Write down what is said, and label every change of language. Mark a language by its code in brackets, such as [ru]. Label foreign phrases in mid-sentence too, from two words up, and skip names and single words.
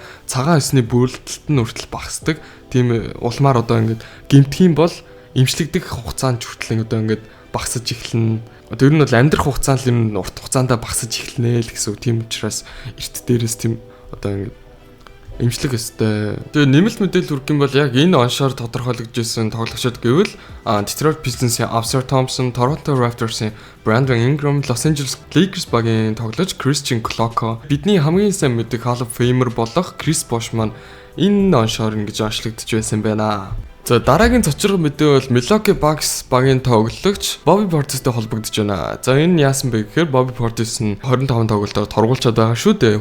[mn] Цагаан эсний бүрлдэлт нь хүртэл багасдаг. Тийм улмаар одоо ингээд гэмтэх юм бол эмчлэгдэх хугацаанд хүртэл одоо ингээд багасж эхэлнэ. Одоо ер нь бол амьдрах хугацаанд ер нь урт хугацаанд багасж эхэлнэ л гэсэн үг. Тийм учраас эрт дээрээс тийм одоо ингээд эмчлэг өстэй. Тэгээ нэмэлт мэдээлэл хүргэх юм бол яг энэ оншоор тодорхойлогдсон тоглогчид гэвэл Detroit Pistons-ийн Ausar Thompson, Toronto Raptors-ийн Brandon Ingram, Los Angeles Lakers багийн тоглогч Christian Koloko, бидний хамгийн сайн мэддэг [en] Hall of Famer [mn] болох Chris Bosh маань энэ оншоор ингэж онцлогдож байсан байна. За дараагийн цочрог мэдээ бол Milwaukee Bucks багийн тоглогч Bobby Portis-тэй холбогдож байна. За энэ яасан бэ гэхээр Bobby Portis нь 25 тоглолтоор торгуулчаад байгаа шүү дээ.